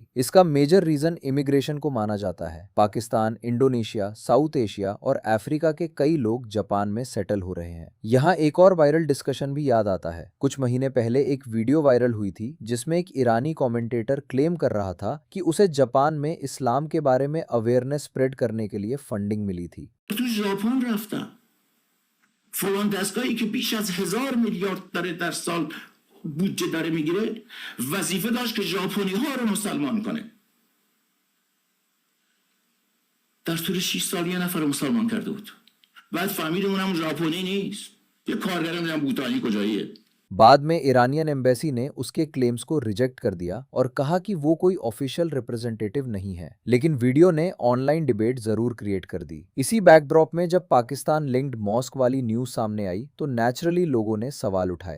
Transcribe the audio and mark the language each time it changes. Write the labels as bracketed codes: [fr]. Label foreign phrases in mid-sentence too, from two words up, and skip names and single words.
[hi] इसका मेजर रीजन इमिग्रेशन को माना जाता है। पाकिस्तान, इंडोनेशिया, साउथ एशिया और अफ्रीका के कई लोग जापान में सेटल हो रहे हैं। यहाँ एक और [en] viral discussion [hi] भी याद आता है। कुछ महीने पहले एक वीडियो वायरल हुई थी जिसमें एक ईरानी कमेंटेटर क्लेम कर रहा था कि उसे जापान में इस्लाम के बारे में [en] awareness spread [hi] करने के लिए फंडिंग मिली थी। [fa] فلان دستگاهی که بیش از 1,000 میلیارد داره در سال بودجه داره میگیره وظیفه داشت که ژاپنی ها رو مسلمان کنه. در طول 6 سال یه نفر مسلمان کرده بود. بعد فهمیدیم اونم ژاپنی نیست. یه کارگر نمیدونم بوتانی کجاییه. [hi] बाद में [en] Iranian embassy [hi] ने उसके क्लेम्स को रिजेक्ट कर दिया और कहा कि वो कोई [en] official representative [hi] नहीं है। लेकिन वीडियो ने [en] online debate [hi] जरूर क्रिएट कर दी। इसी बैकड्रॉप में जब पाकिस्तान [en] linked mosque [hi] वाली न्यूज सामने आई तो नेचुरली लोगों ने सवाल उठाए।